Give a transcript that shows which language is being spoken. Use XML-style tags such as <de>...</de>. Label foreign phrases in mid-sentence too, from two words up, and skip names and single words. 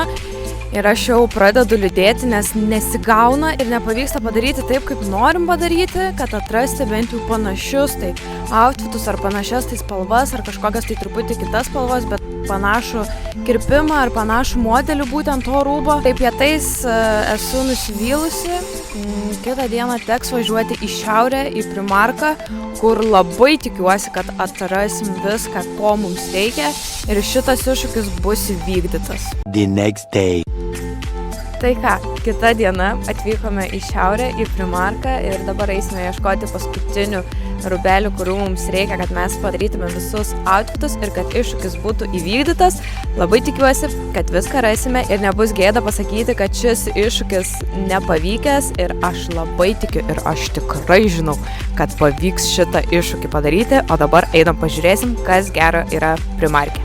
<lt>Ir aš jau pradedu liūdėti, nes nesigauna ir nepavyksta padaryti taip, kaip norim padaryti, kad atrasti bent jau panašius tai outfitus ar panašias tai spalvas ar kažkokias tai truputį kitas spalvas, bet panašų kirpimą ar panašų modelį būtent to rūbo. Taip pietais esu nusivylusi. Kitą dieną teks važiuoti į šiaurę, į Primarką, kur labai tikiuosi, kad atrasim viską, ko mums reikia ir šitas iššūkis bus įvykdytas.</lt> <en>The next day.</en> <lt>Tai ką, kita diena atvykome į šiaurę, į Primarką ir dabar eisime ieškoti paskutinių rūbelių, kurių mums reikia, kad mes padarytume visus outfitus ir kad iššūkis būtų įvykdytas. Labai tikiuosi, kad viską rasime ir nebus gėda pasakyti, kad šis iššūkis nepavykęs ir aš labai tikiu ir aš tikrai žinau, kad pavyks šitą iššūkį padaryti, o dabar einam pažiūrėsim, kas gero yra Primarke.</lt>